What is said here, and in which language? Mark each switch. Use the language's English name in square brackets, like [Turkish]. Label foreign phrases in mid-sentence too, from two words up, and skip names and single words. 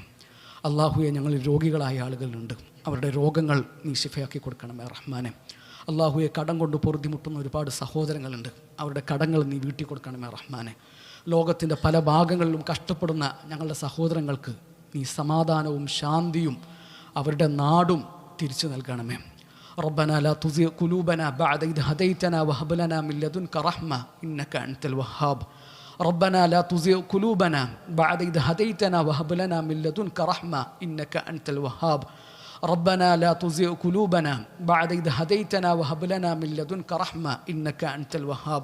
[Malayalam] അള്ളാഹുവെ, ഞങ്ങളിൽ രോഗികളായ ആളുകളുണ്ട്, അവരുടെ രോഗങ്ങൾ നീ ശിഫയാക്കി കൊടുക്കണമേ റഹ്മാനെ. അള്ളാഹുവെ, കടം കൊണ്ട് പൊറുതിമുട്ടുന്ന ഒരുപാട് സഹോദരങ്ങളുണ്ട്, അവരുടെ കടങ്ങൾ നീ വീട്ടി കൊടുക്കണമേ റഹ്മാനെ. ലോകത്തിൻ്റെ പല ഭാഗങ്ങളിലും കഷ്ടപ്പെടുന്ന ഞങ്ങളുടെ സഹോദരങ്ങൾക്ക് നീ സമാധാനവും ശാന്തിയും അവരുടെ നാടും തിരിച്ചു നൽകണമേ. [Arabic] ربنا لا تزغ قلوبنا بعد إذ هديتنا وهب لنا من لدنك رحمة إنك أنت الوهاب. ربنا لا تزغ قلوبنا بعد إذ هديتنا وهب لنا من لدنك رحمة إنك أنت الوهاب. ربنا لا تزغ قلوبنا بعد إذ هديتنا وهب لنا من لدنك رحمة إنك أنت الوهاب.